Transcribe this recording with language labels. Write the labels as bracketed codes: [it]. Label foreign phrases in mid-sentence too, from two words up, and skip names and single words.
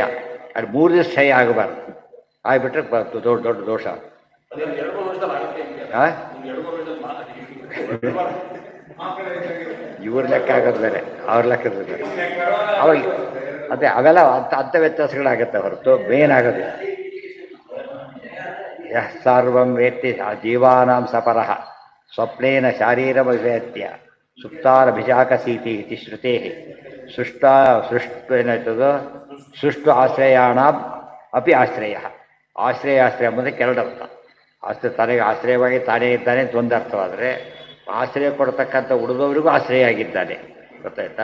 [kn] ಅದು 3 ದಿವಸ ಕ್ಷಯ ಆಗಬಾರ್ದು, ಆಗಿಬಿಟ್ರೆ ದೊಡ್ಡ ದೊಡ್ಡ ದೋಷ. ಇವ್ರ ಲೆಕ್ಕ ಆಗೋದು ಬೇರೆ, ಅವ್ರ ಲೆಕ್ಕದ ಬೇರೆ. ಅವಾಗ ಅದೇ ಅವೆಲ್ಲ ಅಂಥ ವ್ಯತ್ಯಾಸಗಳಾಗತ್ತೆ ಹೊರತು ಮೇನ್ ಆಗೋದಿಲ್ಲ. [sa] ಯಃ ಸರ್ವಂ ವೇತ್ತಿ ಜೀವಾನಾಂ ಸಪರಃ ಸ್ವಪ್ನೇನ ಶಾರೀರಮವೇತ್ಯ ಸುಪ್ತಾರಭಿಜಾಕಸೀತಿ ಇತಿ ಶ್ರುತೇ ಏನಾಯ್ತದೋ ಸೃಷ್ಟು ಆಶ್ರಯಾಣಾಂ ಅಪಿ ಆಶ್ರಯ. [kn] ಆಶ್ರಯ ಮುಂದಕ್ಕೆ 2 ಅರ್ಥ. ತನಗೆ ಆಶ್ರಯವಾಗಿ ತಾನೇ ಇದ್ದಾನೆ ಅಂತ ಒಂದು ಅರ್ಥವಾದರೆ, ಆಶ್ರಯ ಕೊಡ್ತಕ್ಕಂಥ ಉಳಿದವರಿಗೂ ಆಶ್ರಯ ಆಗಿದ್ದಾನೆ, ಗೊತ್ತಾಯ್ತಾ?